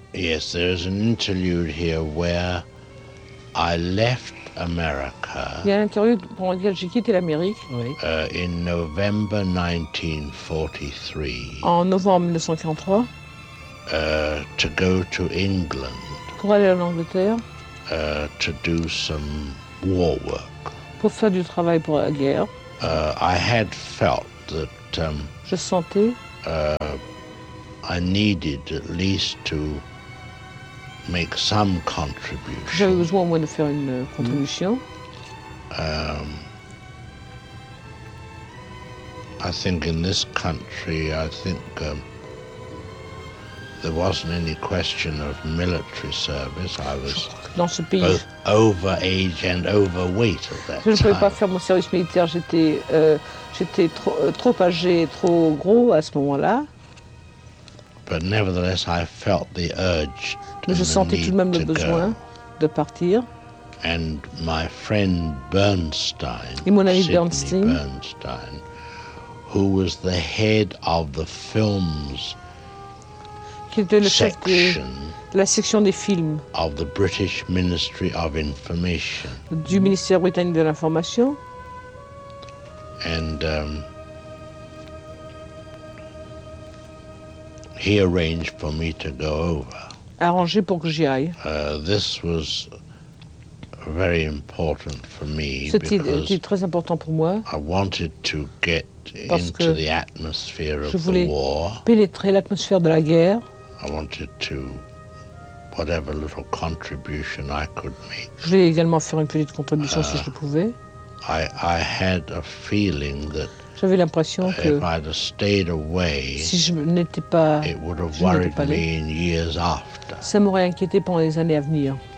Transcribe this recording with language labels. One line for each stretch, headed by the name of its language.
English: Yes, there is an interlude here where I left America.
French: Il y a un interlude pour lequel j'ai quitté l'Amérique. Oui.
English: In November 1943.
French: En novembre 1943.
English: To go to England.
French: Pour aller en Angleterre.
English: To do some war work.
French: Pour faire du travail pour la guerre.
English: I had felt that.
French: Je sentais.
English: I needed at least to. Make some contribution.
French: J'avais besoin au moins de faire une contribution.
English: I think in this country, I think there wasn't any question of military service. I was
French: dans ce pays,
English: both over age and overweight at that
French: Je ne pouvais pas faire mon service militaire. J'étais trop âgé, trop gros à ce moment-là.
English: But nevertheless, I felt the urge.
French: Mais je sentais tout de même le besoin de partir.
English: And my friend Bernstein,
French: et mon ami Sidney Bernstein,
English: who was the head of the films
French: qui était le chef section, de la section des films
English: of the British Ministry of Information,
French: du ministère britannique de l'information.
English: And he arranged for me to go over.
French: Arrangé pour que j'y aille.
English: This was very important for me.
French: C'était très important pour moi.
English: I wanted to get into the atmosphere of the war.
French: Je voulais pénétrer l'atmosphère de la guerre.
English: I wanted to whatever little contribution I could make.
French: Je voulais également faire une petite contribution si je pouvais.
English: I had a feeling that
French: j'avais l'impression que
English: if I'd have stayed away,
French: si je n'étais pas,
English: it would have worried me in years after.
French: Ça m'aurait inquiété pendant les années à venir.